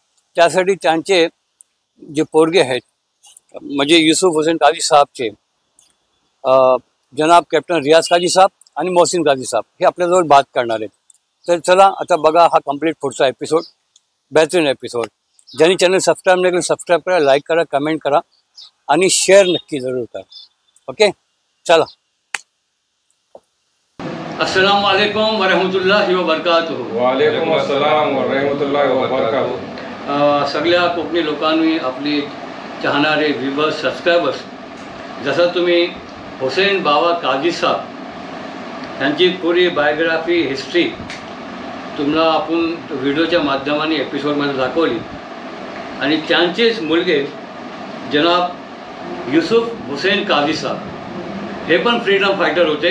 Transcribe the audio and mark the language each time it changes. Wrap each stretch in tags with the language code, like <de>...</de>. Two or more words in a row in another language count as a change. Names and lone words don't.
<mr>त्यासाठी त्यांचे जे पोरगे आहेत म्हणजे युसुफ हुसेन काझी साहेबचे जनाब कॅप्टन रियाज काझी साहेब आणि मोहसिन काझी साहेब हे आपल्याजवळ बात करणार आहेत. तर चला आता बघा हा कंप्लीट पुढचा एपिसोड, बेहतरीन एपिसोड. ज्यांनी चॅनल सबस्क्राईब नाही केलं सबस्क्राईब करा, लाईक करा, कमेंट करा आणि शेअर नक्की जरूर करा. ओके चला.</mr> <ar>السلام عليكم ورحمة الله وبركاته. وعليكم السلام ورحمة الله وبركاته.</ar> <mr>सगळ्या कोकणी लोकांनी आपली चाहणारे</mr> <en>viewers subscribers,</en> <mr>जसं तुम्ही हुसेन बाबा काझी साहेब यांची पुरी</mr> <en>biography history</en> <mr>तुम्हाला आपण व्हिडिओच्या माध्यमाने एपिसोडमध्ये दाखवली. आणि त्यांचेच मुलगे जनाब युसुफ हुसेन काझी साहेब हे पण</mr> <en>freedom fighter</en> <mr>होते.</mr>